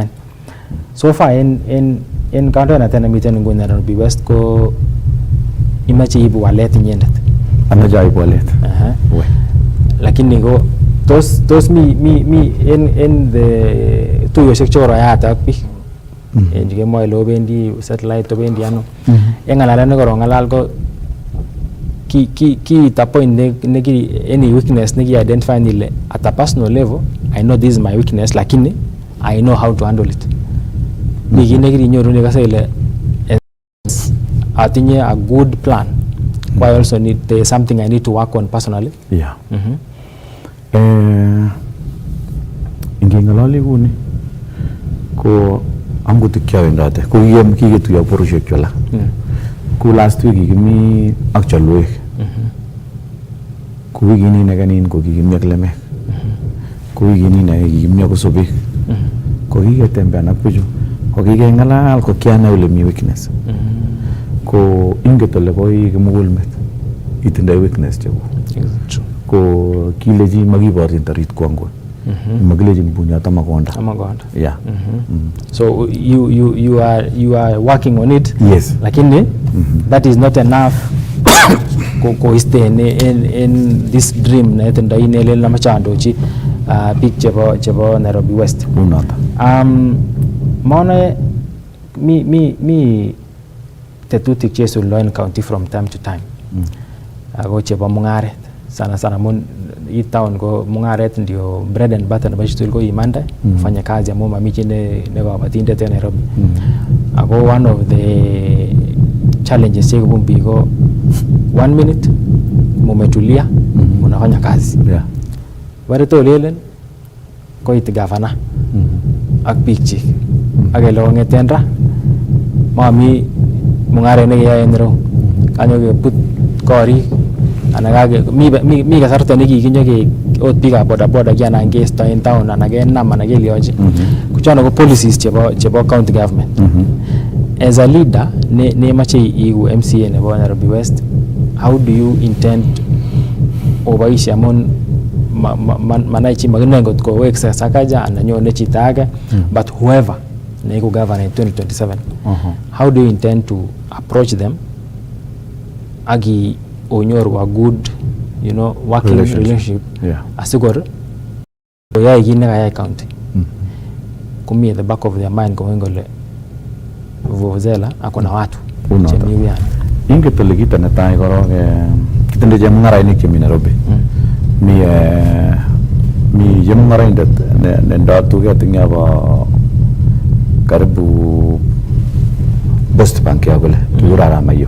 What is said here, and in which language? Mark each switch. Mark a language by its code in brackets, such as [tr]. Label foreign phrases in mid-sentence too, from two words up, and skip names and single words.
[en] So far in [kln] kandoinatet nemiten nguni Nairobi West ko imache ibu walet inyendet. Amache aibu walet. Lakini ko tos mi [en] in the [kln] tuyoshek choroyat ak biik. Kemwoe ile obendi satellite obendi ano. Ng'alalet nekoron ng'alal ko kiita [en] point any weakness neki identify ile at a personal level I know this is my weakness lakini I know how to handle it. [kln] Mi kit nekirinyoru nekase ile atinye [en] a good plan. Why also there is something I need to work on personally. Yeah. [kln] Ingeng'ololi kuni ko angot kiawendate ko kiketuyo borushek chola. Ku [en] last week [kln] kikimi ak chalwek. Ku wikini nekanin ko kikimi ak lemek. Ku wikini na kikimi ak sobek. Ko kiketembean ak bichu. Ko kikeng'alal ko kianai ole mi weakness. Ko inget ole koi kimugulmet itindoi weakness chekuk. Ko kilechi makiborchin tarit kwangon. Makilechin bunyot amakonda. Yeah. [en] So you are working on it. Yes. [kln] Lakini [en] that is not enough [kln] ko [en] stay in this dream [kln] na itindoi nele na machandochi big chebo Nairobi West. Unata. Maana mi tetutik chesuldo [en] in county from time to time. [kln] Ako chebo mung'aret. [sw] Sana mun hii town [kln] ko mung'aret ndio [en] bread and butter [kln] nebo chitul ko imanda [sw] kufanya kazi [kln] amu mami chi nekabatindet en Nairobi. Ako [en] one of the challenges [kln] chekubun biik ko 1 minute [sw] mumetulia munafanya kazi. Yeah. [kln] Warito lelen koit gavana ak biik chik. Akele kong'eten ra mami mung'aret nekeyoe en ireu. Kanyo kebut korik anan mi kasarta nekikinyo ot biikab bodaboda kianan keisto en town anan kenam anan keliochi. Kuchono ko policies chebo [en] county government. As a leader [kln] nemache iku [en] MCA nebo Nairobi West, how do you intend [kln] oboishe amun manai chi makinoe ngot ko wekse sakaja anan nyone chito age, [en] but whoever neiku governor in 2027, how do you intend to approach them [kln] agi onyoru [en] a good working relationship [kln] asikor koyai kit nekayai county kumi [en] at the back of their mind [kln] kongen kole vuvuzela akona watu chemi wian. Inget ole kito netai korok kitinde chemung'arainik chemi Nairobi. Mi chemung'araindet nendo tuget eng yobo karibu Post Bank ya kole kikura Mayo.